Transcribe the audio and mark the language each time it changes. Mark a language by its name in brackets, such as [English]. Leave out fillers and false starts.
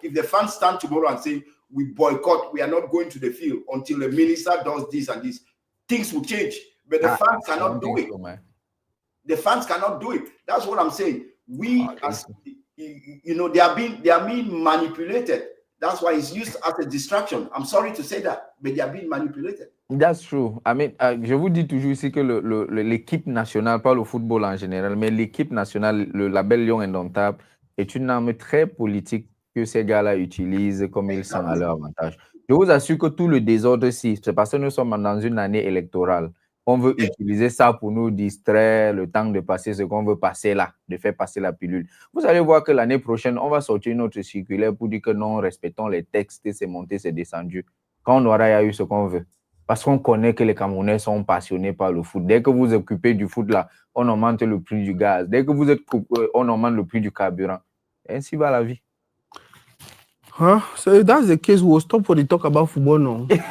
[English] If the fans stand tomorrow and say, we boycott, we are not going to the field until the minister does this and this, things will change. But the fans cannot do it. The fans cannot do it. That's what I'm saying. We, as you know, they are being manipulated. That's why it's used as a distraction. I'm sorry to say that, but they are being manipulated. That's true. I mean, [French] je vous dis toujours ici que l'équipe nationale, pas le football en général, mais l'équipe nationale, le label Lion Indomptable, est une arme très politique que ces gars-là utilisent comme ils sont à leur avantage. Je vous assure que tout le désordre ici, c'est parce que nous sommes dans une année électorale. On veut utiliser ça pour nous distraire, le temps de passer ce qu'on veut passer là, de faire passer la pilule. Vous allez voir que l'année prochaine, on va sortir une autre circulaire pour dire que non, respectons les textes, c'est monté, c'est descendu. Quand on aura eu ce qu'on veut. Parce qu'on connaît que les Camerounais sont passionnés par le foot. Dès que vous vous occupez du foot là, on augmente le prix du gaz. Dès que vous êtes on augmente le prix du carburant. Ainsi va la vie. Huh? [English] So if that's the case, we'll stop for the talk about football now.